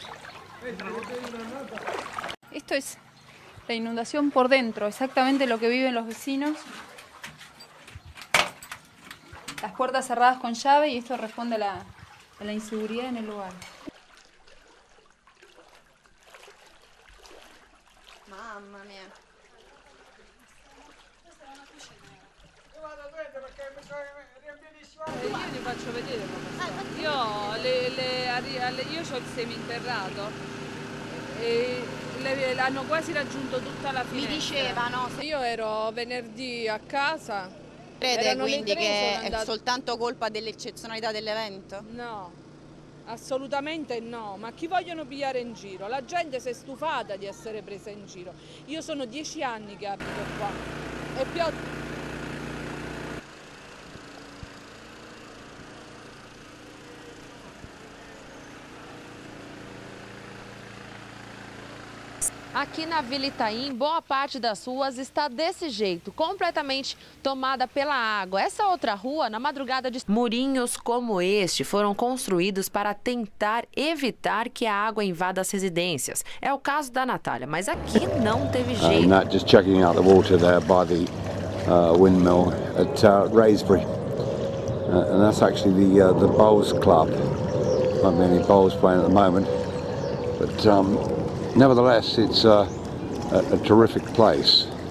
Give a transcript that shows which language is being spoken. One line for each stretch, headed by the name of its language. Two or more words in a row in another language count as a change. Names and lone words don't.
Spanish: Esto es la inundación por dentro, exactamente lo que viven los vecinos. Las puertas cerradas con llave y esto responde a la inseguridad en el lugar.
Italian: Mamma mia. Io ti faccio vedere come io ho il seminterrato e hanno quasi raggiunto tutta la finestra. Mi dicevano. Io ero venerdì a casa. Crede quindi che è soltanto colpa dell'eccezionalità dell'evento? No, assolutamente no, ma chi vogliono pigliare in giro? La gente si è stufata di essere presa in giro. Io sono 10 anni che abito qua e più.
Portuguese: Aqui na Vila Itaim, boa parte das ruas está desse jeito, completamente tomada pela água. Essa outra rua, na madrugada de... Murinhos como este foram construídos para tentar evitar que a água invada as residências. É o caso da Natália, mas aqui não teve jeito.
English: Just checking out the water there by the windmill at Raisbury. And that's actually the bowls club. Not many bowls playing at the moment, but nevertheless, it's a terrific place.